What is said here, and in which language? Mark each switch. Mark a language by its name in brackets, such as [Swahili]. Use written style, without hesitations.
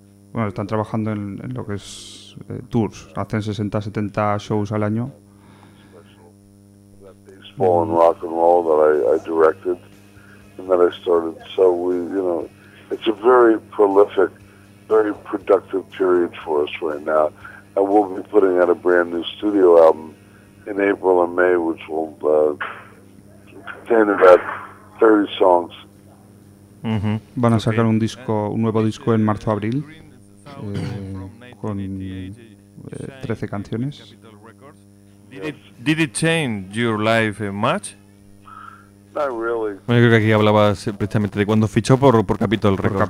[Spanish] Bueno, están trabajando en lo que es tours. Hacen 60, 70 shows al año. [English] baseball and rock and roll that I directed and that I started. So we, you know, it's a very prolific, very productive period for us right now. And we'll be putting out a brand new studio album in April and May, which will contain about 30 songs. Mm-hmm. [Spanish] Van a sacar un disco, un nuevo disco en marzo-abril, con 13 canciones. [English] Did it change your life much? Not really. [Spanish] Bueno, yo creo que aquí hablabas precisamente de cuando fichó por Capitol Records,